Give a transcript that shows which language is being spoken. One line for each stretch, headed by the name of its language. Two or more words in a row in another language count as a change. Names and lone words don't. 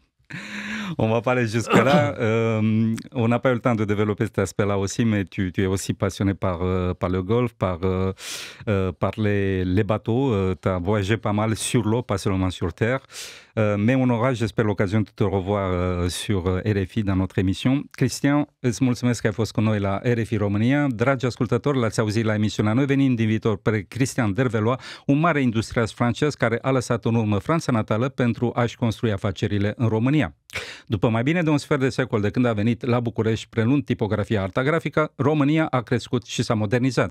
French: On va pas aller jusque-là. On n'a pas eu le temps de développer cet aspect-là aussi, mais tu es aussi passionné par le golf, par les bateaux. Tu as voyagé pas mal sur l'eau, pas seulement sur terre. Mais on aura, j'espère, l'occasion de te revoir sur RFI dans notre émission.
Romanian: Cristian, îți mulțumesc că ai fost cu noi la RFI România. Dragi ascultători, l-ați auzit la emisiunea Noi venim din viitor pe Christian Dervelois, un mare industriast francez care a lăsat în urmă Franța natală pentru a-și construi afacerile în România. După mai bine de un sfert de secol de când a venit la București prelunând tipografia arta grafică, România a crescut și s-a modernizat.